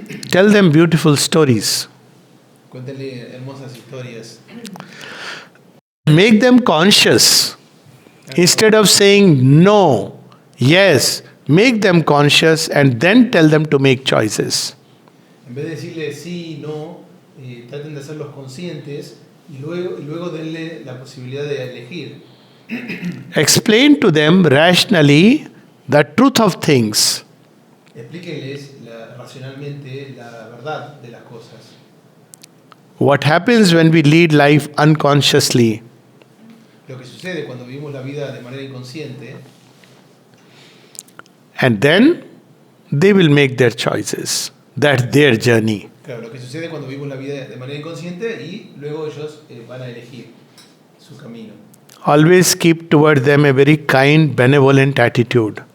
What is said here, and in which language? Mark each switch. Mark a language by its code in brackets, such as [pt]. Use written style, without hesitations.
[en] Tell them beautiful stories. [es] Cuéntenle hermosas historias. [en] Make them conscious. Instead of saying no, yes, make them conscious and then tell them to make choices. [es] En vez de decirle sí, no, traten de hacerlos conscientes y luego denle la posibilidad de elegir. [en] Explain to them rationally the truth of things. [es] Explíquenles racionalmente la verdad de las cosas. [en] What happens when we lead life unconsciously? [es] Lo que sucede cuando vivimos la vida de manera inconsciente, [en] And then they will make their choices. That's their journey. [es] claro, lo que sucede cuando vivimos la vida de manera inconsciente y luego ellos van a elegir su camino. [en] Always keep toward them a very kind, benevolent attitude.